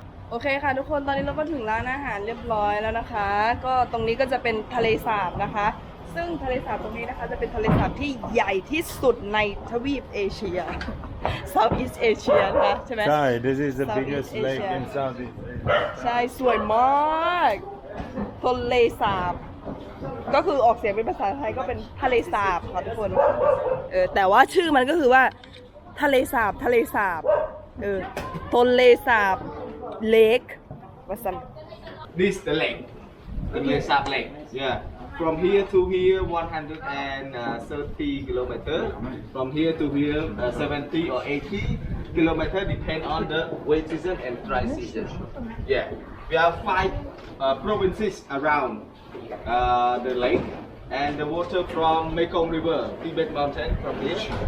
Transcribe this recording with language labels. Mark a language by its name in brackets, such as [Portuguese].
[Thai] โอเคค่ะทุกคนตอนนี้เราก็ถึงร้านอาหารเรียบร้อยแล้วนะคะก็ตรงนี้ก็จะเป็นทะเลสาบนะคะซึ่งทะเลสาบตรงนี้นะคะจะเป็นทะเลสาบที่ใหญ่ที่สุดในทวีปเอเชีย Southeast Asia นะคะใช่ไหม [English] ใช่ this is the biggest lake in Southeast Asia [Thai] ใช่สวยมากทะเลสาบก็คือออกเสียงเป็นภาษาไทยก็เป็นทะเลสาบค่ะทุกคนแต่ว่าชื่อมันก็คือว่าทะเลสาบทะเลสาบทะเลสาบLake. [English] What's some? This the lake. The Tonle Sap lake. Yeah. From here to here, 130 kilometers. From here to here, 70 or 80 kilometers, depend on the wet season and dry season. Yeah. We have 5 provinces around the lake, and the water from Mekong River, Tibet Mountain, from here.